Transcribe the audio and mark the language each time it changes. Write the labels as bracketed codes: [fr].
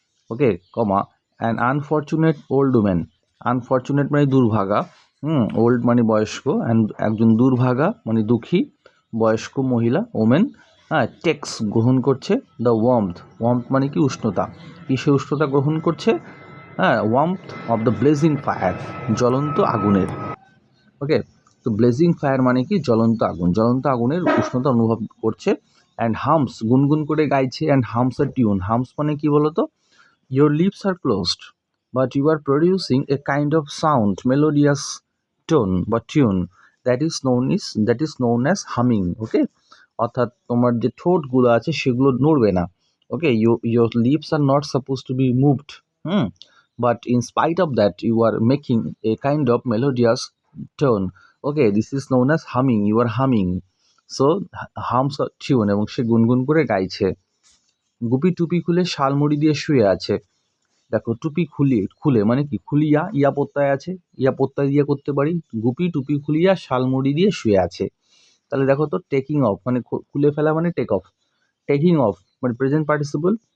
[bn] Okay, comma [en] an unfortunate old woman, [bn] unfortunate মানে দুর্ভাগা, old মানে বয়স্ক, অ্যান্ড একজন দুর্ভাগা মানে দুঃখী বয়স্ক মহিলা, ওমেন, হ্যাঁ, টেক্স গ্রহণ করছে দ্য ওয়ার্মথ, ওয়ার্মথ মানে কি উষ্ণতা, কিসে উষ্ণতা গ্রহণ করছে? হ্যাঁ, [en] warmth of the blazing fire, [bn] জ্বলন্ত আগুনের। ওকে, তো ব্লেজিং ফায়ার মানে কি জ্বলন্ত আগুন, জ্বলন্ত আগুনের উষ্ণতা অনুভব করছে। অ্যান্ড হামস গুনগুন করে গাইছে, and humps a tune, humps মানে কি বলতো? [en] Your lips are closed, but you are producing a kind of sound, melodious tone বা tune that is known as humming. [bn] Okay, অর্থাৎ তোমার যে ঠোঁটগুলো আছে সেগুলো নড়বে না। [en] Okay, your lips are not supposed to be moved. But in spite of that, you are making a kind of melodious tone. Okay, this is known as humming. You are humming. So hums a tune [bn] এবং সে গুনগুন করে গাইছে। গুপি টুপি খুলে শালমুড়ি দিয়ে শুয়ে আছে। দেখো টুপি খুলে মানে কি খুলিয়া, ইয়া প্রত্যয় আছে, ইয়া প্রত্যয় দিয়ে করতে পারি। গুপি টুপি খুলিয়া শালমুড়ি দিয়ে শুয়ে আছে। তাহলে দেখো তো টেকিং অফ মানে খুলে ফেলা মানে টেক অফ, টেকিং অফ মানে প্রেজেন্ট পার্টিসিপল।